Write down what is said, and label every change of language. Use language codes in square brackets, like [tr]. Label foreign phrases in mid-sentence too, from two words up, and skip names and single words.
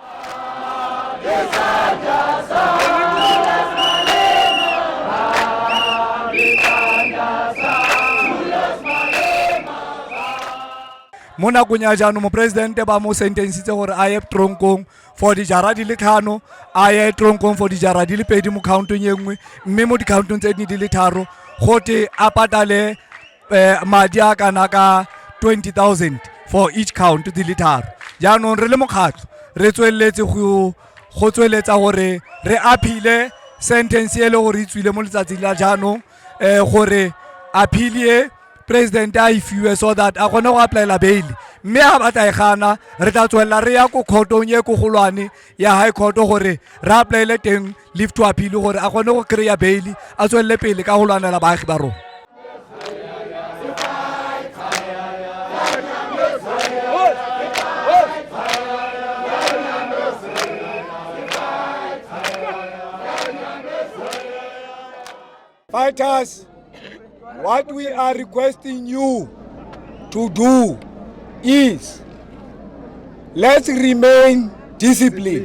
[tn] Mo nakong ya jaanong mo presidente ba mo sentencitse gore a ye tronkong for dijara di le 5 a ye tronkong for dijara di le 2 mo countong e nngwe mme mo dikauntong tse di le 3 gote a patale madi a kana ka 20,000 [en] for each count [tn] di le 3. jaanong re le mokgatlo re tsweletse go tsweletsa gore re [en] appeal sentence [tn] e le gore e tswile mo letsatsi la jaanong gore [en] appeal president [tn] a ifiwe [en] so that [tn] a gone go applyela bail mme a batla e gana re tla tswella re ya ko khotong ye ko golwane ya [en] high court [tn] gore re applyele teng [en] leave to appeal [tn] gore a gone go kreya bail a tswelle pele ka golwanela baagi ba rona. [en] Fighters, what we are requesting you to do is let's remain disciplined.